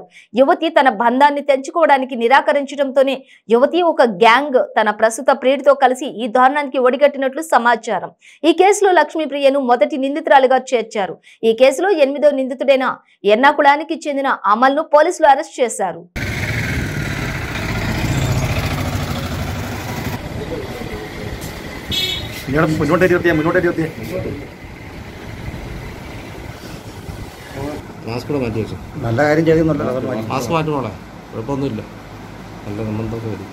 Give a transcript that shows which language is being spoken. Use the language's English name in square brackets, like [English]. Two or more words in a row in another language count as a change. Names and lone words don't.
[Telugu] యువతి తన బంధాన్ని తెంచుకోవడానికి నిరాకరించడంతోనే యువతి ఒక గ్యాంగ్ తన ప్రస్తుత ప్రియుడితో కలిసి ఈ దారుణానికి ఒడిగట్టినట్లు సమాచారం. ఈ కేసులో లక్ష్మీప్రియను మొదటి నిందితురాలుగా చేర్చారు. ఈ కేసులో 8వ నిందితుడైన ఎర్నాకుళానికి చెందిన అమల్ను పోలీసులు అరెస్ట్ చేశారు. [Malayalam] മാസ്ക് മാറ്റി വെച്ചു. നല്ല കാര്യം ചെയ്യുന്നുണ്ടോ? മാസ്ക് മാറ്റണോളെ, കുഴപ്പമൊന്നുമില്ല. നല്ല സംബന്ധമൊക്കെ വരും.